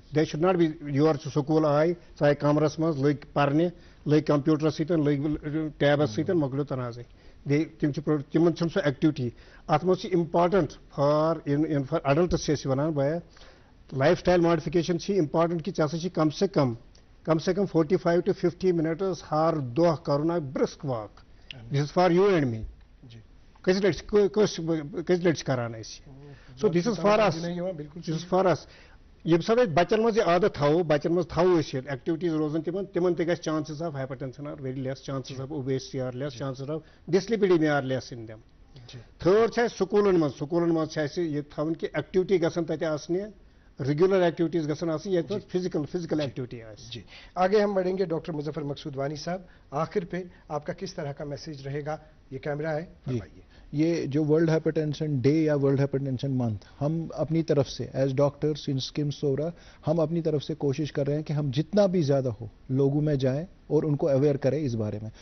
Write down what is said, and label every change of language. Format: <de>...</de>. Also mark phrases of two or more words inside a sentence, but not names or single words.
<en>they should not be your</en> <ks>چھُ سکوٗل آے ژاے کمرس منٛز لٔگۍ پرنہِ لٔگۍ کمپیوٗٹرس سۭتۍ لٔگۍ ٹیبس سۭتۍ مۄکلیو تنازٕے. تِم چھِ تِمن چھنہٕ سُہ ایکٹِوٹی. اتھ منٛز چھِ</ks> <en>important for adults</en> <ks>چھِ أسۍ ونان بیا</ks> <en>lifestyle modification</en> <ks>چھِ امپارٹنٹ کہِ ژےٚ ہسا چھِ کم سے کم</ks> <en>45 to 50 minutes</en> <ks>ہر دۄہ کرُن اکھ</ks> <en>brisk walk. this is for you and me.</en> <ks>کٔژِ لٹہِ چھِ کران أسۍ.</ks> <en>so this is for us.</en> <ks>ییٚمہِ ساتہٕ أسۍ بچن منٛز یہِ عادت تھاوو بچن منٛز تھاوو أسۍ یہِ ایکٹِوٹیٖز روزن تِمن تہِ گژھِ</ks> <en>chances of hypertension are very less chances of obesity are less chances of dyslipidemia are less in them.</en> <ks>تھٲرڈ چھِ اَسہِ سکوٗلن منٛز چھِ اَسہِ یہِ تھاوٕنۍ کہِ ایکٹِوٹی گژھن تتہِ آسنہِ</ks> <en>regular activities</en> <ks>گژھن آسٕنۍ ییٚتہِ منٛز</ks> <en>physical activity</en> <ks>آسہِ.</ks> <ur>جی آگے ہم بڑھیں گے. ڈاکٹر مظفر مقصود وانی صاحب آخر پہ آپ کا کس طرح کا میسج رہے گا؟ یہ کیمرہ ہے فرمائیے. یہ جو</ur> <en>World Hypertension Day</en> <ur>یا</ur> <en>World Hypertension Month</en> <ur>ہم اپنی طرف سے</ur> <en>as doctors</en> <ur>ان اسکیم سورا ہم اپنی طرف سے کوشش کر رہے ہیں کہ ہم جتنا بھی زیادہ ہو لوگوں میں جائیں اور ان کو اویئر کریں اس بارے میں.</ur>